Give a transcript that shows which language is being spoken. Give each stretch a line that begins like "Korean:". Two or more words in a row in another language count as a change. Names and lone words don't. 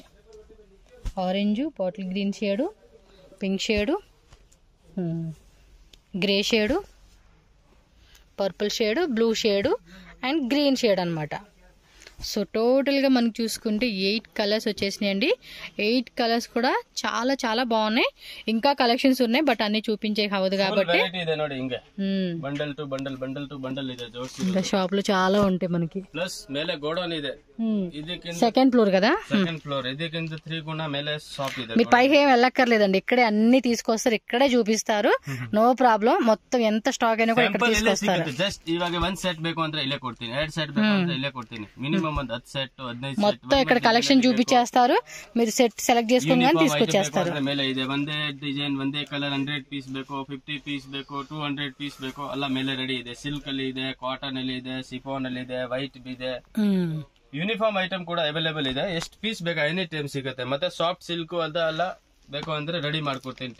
English: orange, bottle green shade, pink shade, grey shade, purple shade, blue shade and green shade అనమాట.
Telugu: సో టోటల్గా మనకు చూసుకుంటే 8 కలర్స్ వచ్చేసినాయండి. 8 కలర్స్ కూడా చాలా చాలా బాగున్నాయి. ఇంకా కలెక్షన్స్ ఉన్నాయి, బట్ అన్ని చూపించే అవ్వదు కాబట్టి
Kannada: ಇದೆ ನೋಡಿ ಹಿಂಗೆ
English: bundle to bundle
Kannada: ಇದೆ ಜೋಡಿಸಿ.
Telugu: ఇంకా షాప్ లో చాలా ఉంటాయి మనకి.
Kannada: ಪ್ಲಸ್ ಮೇಲೆ ಗೋಡೌನ್ ಇದೆ, ಇದಕ್ಕಿಂತ
English: second floor
Telugu: కదా.
English: second floor,
Kannada: ಇದಕ್ಕಿಂತ 3 ಗುಣ ಮೇಲೆ ಶಾಪ್ ಇದೆ.
Telugu: మీరు పైకి ఏం వెళ్ళక్కర్లేదండి, ఇక్కడే అన్ని తీసుకొస్తారు, ఇక్కడే చూపిస్తారు,
English: no problem.
Telugu: మొత్తం ఎంత స్టాక్ అయినా కూడా ఇక్కడ తీసుకొస్తారు.
Kannada: జస్ట్ ఇವಾಗ 1 ಸೆಟ್ ಬೇಕು ಅಂದ್ರೆ ಇಲ್ಲೇ ಕೊಡ್ತೀನಿ, 2 ಸೆಟ್ ಬೇಕು ಅಂದ್ರೆ ಇಲ್ಲೇ ಕೊಡ್ತೀನಿ. ಮಿನಿಮಮ್ ಒಂದು 10 ಸೆಟ್ 15 ಸೆಟ್
Telugu: మొత్తం ఇక్కడ కలెక్షన్ చూపించేస్తారు. మీరు
English: set select
Telugu: చేసుకుని కానీ తీసుకొచ్చేస్తారు.
Kannada: ಮೇಲೆ ಇದೆ ಒಂದೇ ಡಿಸೈನ್ ಒಂದೇ ಕಲರ್ 100 ಪೀಸ್ ಬೇಕು, 50 ಪೀಸ್ ಬೇಕು, 200 ಪೀಸ್ ಬೇಕು, ಎಲ್ಲ ಮೇಲೆ ರೆಡಿ ಇದೆ. ಸಿಲ್ಕ್ ಅಲ್ಲಿ ಇದೆ, ಕಾಟನ್ ಅಲ್ಲಿ ಇದೆ, ಸಿಫಾನ್ ಅಲ್ಲಿ ಇದೆ, ವೈಟ್ ಇದೆ.
English: uniform item
Kannada: ಕೂಡ ಅವೈಲೇಬಲ್ ಇದೆ. ಎಷ್ಟು ಪೀಸ್ ಬೇಕಾ
English: any time
Kannada: ಸಿಗುತ್ತೆ. ಮತ್ತೆ
English: soft silk
Kannada: ಅದೆಲ್ಲ ಬೇಕು ಅಂದ್ರೆ ರೆಡಿ ಮಾಡ್ಕೊಡ್ತೀನಿ.